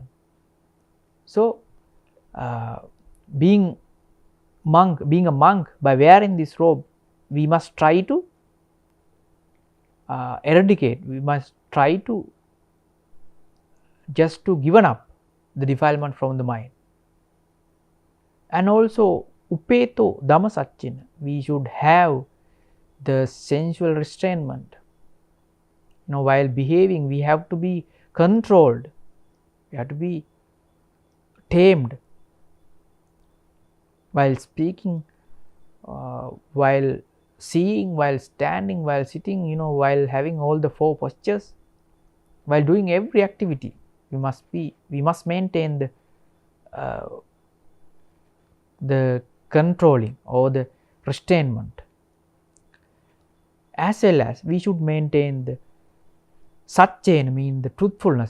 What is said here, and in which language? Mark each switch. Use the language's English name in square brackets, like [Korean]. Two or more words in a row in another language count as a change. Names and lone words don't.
[English] So being a monk, by wearing this robe, we must try to eradicate, we must try to just to given up the defilement from the mind. And also [Pali] upeto Dhamma satchena, [English] we should have the sensual restrainment. While behaving, we have to be controlled, we have to be tamed. While speaking, while seeing, while standing, while sitting, while having all the 4 postures, while doing every activity, we must maintain the controlling or the restrainment, as well as we should maintain the satchena, mean the truthfulness.